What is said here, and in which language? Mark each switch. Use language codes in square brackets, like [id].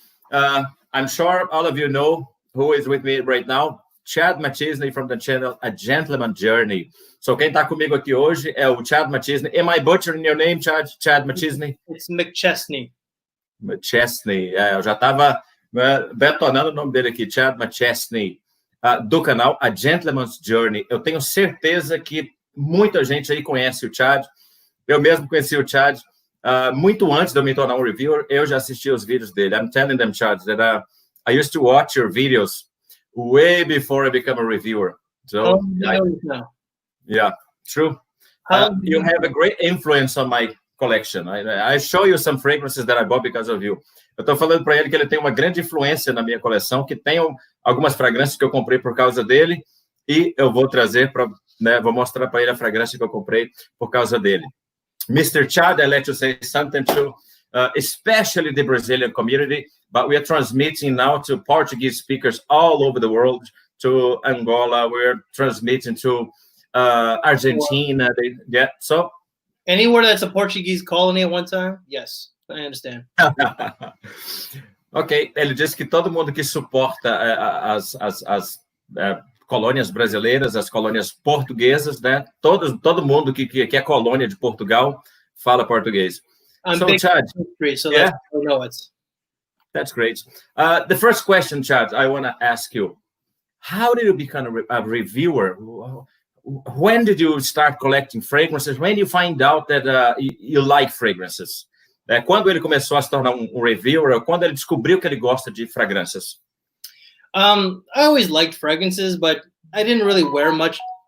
[en] I'm sure all of you know who is with me right now. Chad McChesney from the channel A Gentleman's Journey. [pt] So quem está comigo aqui hoje é o Chad McChesney. [en] Am I butchering your name, Chad? Chad McChesney? It's McChesney. McChesney. [pt] Eu já estava detonando o nome dele aqui, Chad McChesney, do canal A Gentleman's Journey. Eu tenho certeza que muita gente aí conhece o Chad. Eu mesmo conheci o Chad muito antes de eu me tornar um reviewer. Eu já assisti os vídeos dele. [en] I'm telling them, Chad, that I used to watch your videos way before I become a reviewer. So, yeah, true. You have a great influence on my collection. I show you some fragrances that I bought because of you. [pt] Eu estou falando para ele que ele tem uma grande influência na minha coleção, que tem algumas fragrâncias que eu comprei por causa dele, e eu vou trazer para, vou mostrar para ele a fragrância que eu comprei por causa dele. [en] Mr. Chad, I let you say something to, especially the Brazilian community, but we are transmitting now to Portuguese speakers all over the world, to Angola, we're transmitting to Argentina. So anywhere that's a Portuguese colony at one time, yes, I understand. [pt] Ok, ele disse que todo mundo que suporta as colônias brasileiras, as colônias portuguesas, né? Todo mundo que é colônia de Portugal fala português. [en] So, Chad, so yeah, I know it. That's great. The first question, Chad, I want to ask you: how did you become a reviewer? When did you start collecting fragrances? When you find out that you like fragrances? [pt] Quando ele começou a se tornar um reviewer? Quando ele descobriu que ele gosta de fragrâncias? [en] I always liked fragrances, but I didn't really wear much.